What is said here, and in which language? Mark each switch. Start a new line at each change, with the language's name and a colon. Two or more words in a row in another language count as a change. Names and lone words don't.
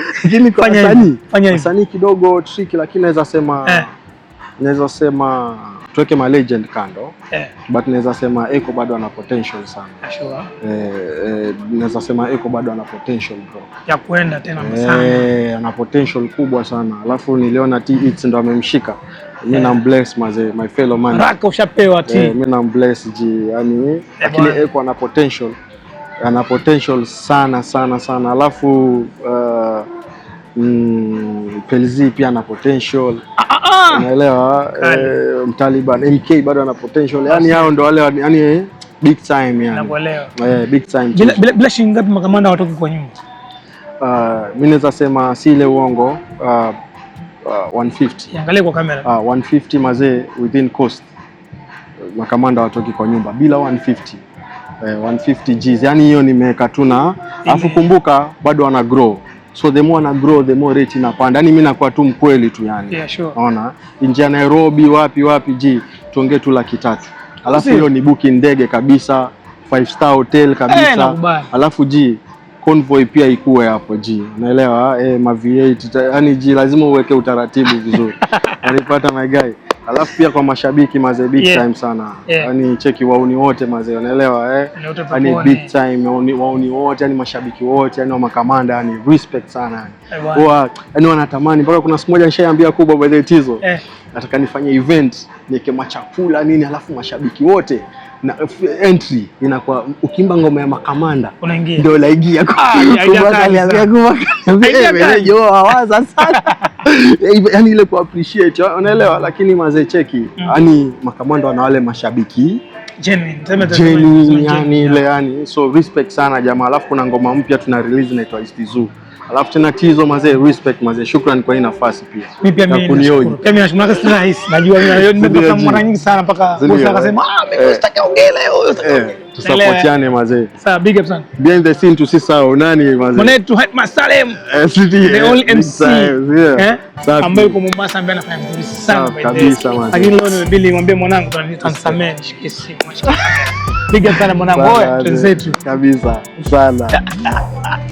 Swahili: Lakini kwa wasanii kidogo tricky, lakini naweza sema tuweke ma legend kando. But naweza sema Eko bado ana potential sana. Naweza sema Eko bado ana potential bro. Ya kuenda tena sana. Ana potential kubwa sana. Alafu niliona T-Hits ndo amemshika. Mimi na
English: bless my fellow man.
Swahili: Raka ushapewa mimi na bless ji yani, lakini Eko ana potential sana. Alafu Pelzi pia ana potential. Unaelewa? Mtaliban MK bado ana potential. Yani hao ndo wale yani
English: big time
Swahili: yani. Nakuelewa.
English: Big time.
Swahili: Bila shilingi ngapi Makamanda watoki kwa nyumba? Mimi naweza sema si ile uongo 150. Angalia kwa kamera.
English: 150 mazee within cost.
Swahili: Makamanda watoki kwa nyumba bila 150.
English: 150 G's.
Swahili: Yani hiyo nimeweka tu na afu kumbuka bado wana grow.
English: So the more ana grow the more rate inapanda.
Swahili: Yani mimi nakuwa tu mkweli tu yani.
English: Yeah, sure.
Swahili: Unaona? Nje ya Nairobi wapi G tuongee tu 300,000. Alafu hiyo ni booking ndege kabisa,
English: 5-star hotel
Swahili: kabisa. Alafu G convoy pia ikuwe hapo G. Unaelewa? Ma V8 yani G lazima uweke utaratibu vizuri. Unapata
English: my guy.
Swahili: Alafu pia kwa mashabiki mazee
English: big time
Swahili: sana. Yani cheki wauni wote mazee, unaelewa yani
English: big time
Swahili: wauni wote yani mashabiki wote yani wa Makamanda yani respect sana yani. Yani wanatamani mpaka kuna siku moja nishaambia Kubwa by the Tizo. Nataka nifanye event niweke machakula nini alafu mashabiki wote na entry inakuwa ukimba ngoma ya Makamanda unaingia ndio laingia waza sana yani ile ku appreciate unaelewa, lakini mazee cheki yani Makamanda wana wale mashabiki genuine yani ile yani, so respect sana jamaa. Alafu kuna ngoma mpya tuna release inaitwa Istizu. Alafu tena Tizo mazee, respect mazee, shukrani kwa hii nafasi pia. Mimi nashukuru. Pia mimi nashukuru sana rahisi. Najua nimepata mara nyingi sana mpaka boss akasema mimi sitaki ongea leo. Tusapotiane mazee. Sawa,
English: big up sana. Behind the scene
Swahili: tusisahau nani mazee. Mwanetu Hype Salem.
English: The only MC.
Swahili: Ambaye yuko Mombasa ambaye anafanya vizuri sana kabisa mazee. Lakini leo nimebili nimwambie mwanangu tutanisamee nishike simu.
English: Big up
Swahili: sana mwanangu. Oya, tuenzetu. Kabisa. Sana.